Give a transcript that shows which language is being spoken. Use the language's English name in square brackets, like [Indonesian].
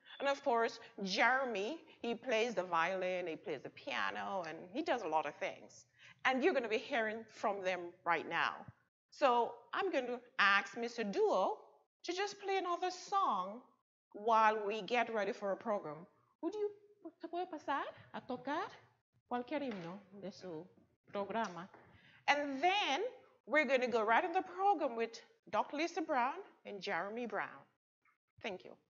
[English] And of course, Jeremy, he plays the violin, he plays the piano, and he does a lot of things. And you're going to be hearing from them right now. So I'm going to ask Mr. Duo to just play another song while we get ready for a program. [Spanish] ¿Se puede pasar a tocar cualquier himno de su programa? [English] And then we're going to go right in the program with Dr. Lisa Brown and Jeremy Brown. Thank you.